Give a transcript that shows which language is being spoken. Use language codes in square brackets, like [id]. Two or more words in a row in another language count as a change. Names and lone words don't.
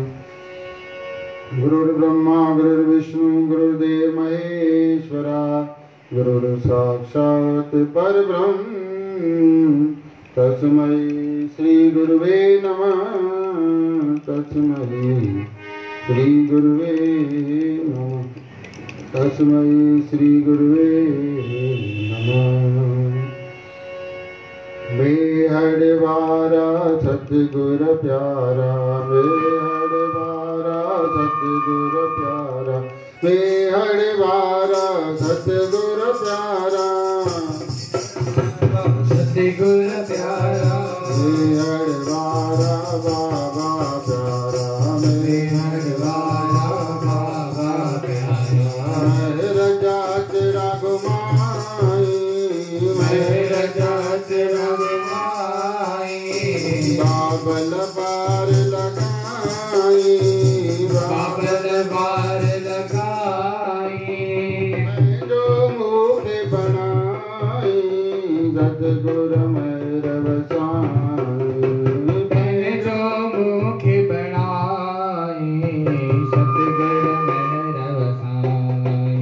[sa] गुरुर्ब्रह्मा गुरुर्विष्णु गुरुर्देव महेश्वरा गुरुर्साक्षात् परब्रह्म तस्मै श्री गुरुवे नमः। तस्मै श्री गुरुवे नमः। तस्मै श्री गुरुवे नमः। [sd] बेहद वारा सतगुर प्यारा बेहद वारा सतगुर प्यारा बेहद वारा सतगुर प्यारा सतगुर प्यारा बेहद वारा बाबा प्यारा बेहद वारा बाबा प्यारा मेरा जात रघुमाई मेरा जात रघुमाई बाबल बार लगाई बाबल बार लगाई मैं जो मुख बनाई सतगुर मेरा वसाई मैं जो मुख बनाई सतगुर मेरा वसाई।